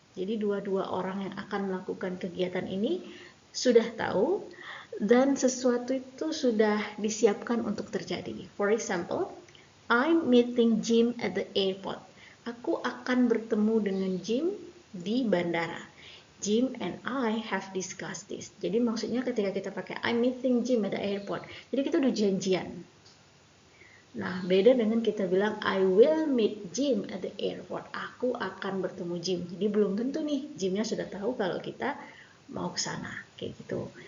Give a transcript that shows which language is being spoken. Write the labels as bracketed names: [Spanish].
[Indonesian] Jadi dua-dua orang yang akan melakukan kegiatan ini sudah tahu dan sesuatu itu sudah disiapkan untuk terjadi. [English] For example, I'm meeting Jim at the airport. [Indonesian] Aku akan bertemu dengan Jim di bandara. [English] Jim and I have discussed this. [Indonesian] Jadi maksudnya ketika kita pakai [English] I'm meeting Jim at the airport, [Indonesian] jadi kita udah janjian. Nah, beda dengan kita bilang [English] I will meet Jim at the airport. [Indonesian] Aku akan bertemu Jim. Jadi belum tentu nih Jimnya sudah tahu kalau kita mau ke sana, kayak gitu.